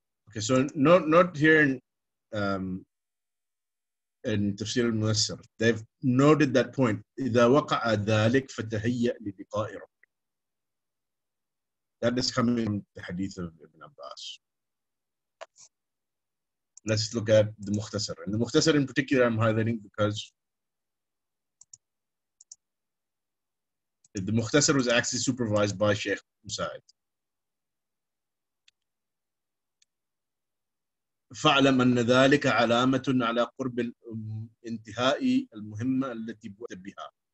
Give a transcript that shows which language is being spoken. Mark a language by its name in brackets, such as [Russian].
[English] Okay, so not here in Tafsir al-Muyassar, they've noted that point. [Arabic] إذا وقع ذلك فتهيأ للقاء ربك. [English] That is coming from the hadith of Ibn Abbas. Let's look at the Mukhtasar. And the Mukhtasar in particular I'm highlighting because the Mukhtasar was actually supervised by Sheikh Musa'id. [Arabic] فاعلم أن ذلك علامة على قرب انتهاء المهمة التي بدأت بها.